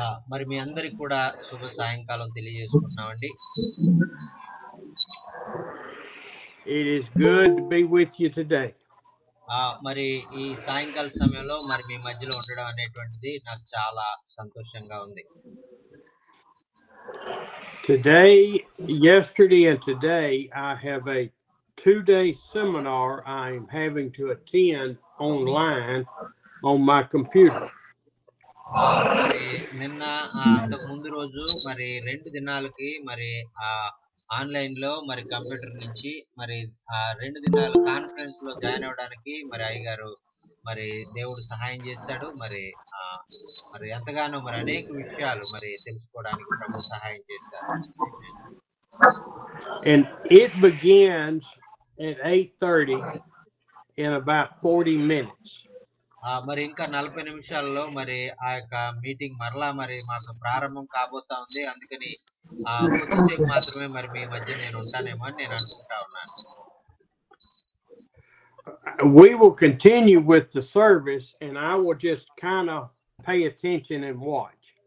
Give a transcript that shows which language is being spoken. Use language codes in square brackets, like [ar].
[te] మరి మీ అందరికి కూడా శుభ సాయంకాలం తెలియజేసుకుంటున్నామండి. [en] It is good to be with you today. [te] మరి ఈ సాయంకాల సమయంలో మరి మీ మధ్యలో ఉండడం అనేటువంటిది నాకు చాలా సంతోషంగా ఉంది. [en] Today, yesterday, and today, I have a 2-day seminar I'm having to attend online on my computer. [te] మరి నిన్న అంతకు ముందు రోజు మరి 2 దినాలకి మరి ఆన్లైన్ లో మరి కంప్యూటర్ నుంచి మరి 2 దినాల కాన్ఫరెన్స్ లో జాయిన్ అవ్వడానికి మరి అయ్యగారు మరి దేవుడు సహాయం చేశాడు. మరి మరి ఎంతగానో మరి అనేక విషయాలు మరి తెలుసుకోవడానికి ప్రభు సహాయం చేశారు. [en] And it begins at 8:30 in about 40 minutes. [te] మరి ఇంకా 40 నిమిషాల్లో మరి ఆ యొక్క మీటింగ్ మరలా మరి మాకు ప్రారంభం కాబోతా ఉంది. అందుకని కొద్దిసేపు మాత్రమే మరి మీ మధ్య నేను ఉంటానేమో అని నేను అనుకుంటా ఉన్నాను. [en] We will continue with the service and I will just kind of pay attention and watch.